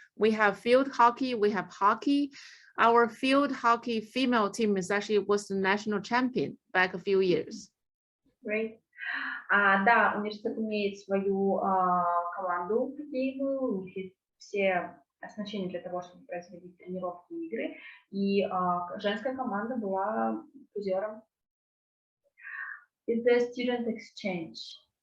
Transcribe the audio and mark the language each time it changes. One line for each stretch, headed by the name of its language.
English: We have field hockey, we have hockey. Our field hockey female team was the national champion back a few years. Great.
Russian: Да, университет имеет свою команду хоккейную, у них есть все оснащения для того, чтобы производить тренировки и игры, и женская команда была призером.
English: Is there student exchange?